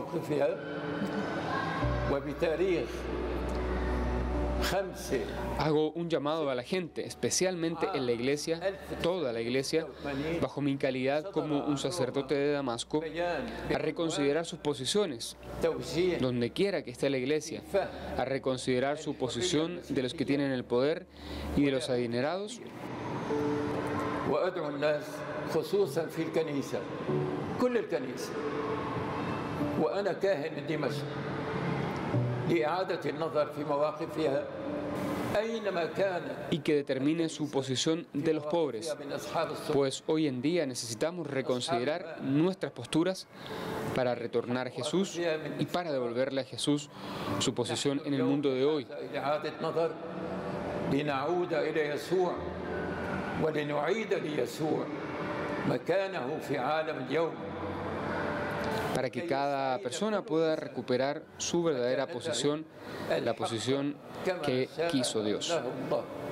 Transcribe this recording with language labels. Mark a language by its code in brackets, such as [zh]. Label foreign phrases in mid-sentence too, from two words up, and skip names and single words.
[es] Hago un llamado a la gente, especialmente en la iglesia, toda la iglesia, bajo mi calidad como un sacerdote de Damasco, a reconsiderar sus posiciones, donde quiera que esté la iglesia, a reconsiderar su posición de los que tienen el poder y de los adinerados. [ar] وأدعو الناس خصوصا في الكنيسة كل الكنيسة وأنا كاهن دمشق لإعادة النظر في مواقفها أينما كان. [es] Y que determine su posición de los pobres, pues hoy en día necesitamos reconsiderar nuestras posturas para retornar a Jesús y para devolverle a Jesús su posición en el mundo de hoy. Para que cada persona pueda recuperar su verdadera posición, la posición que quiso Dios.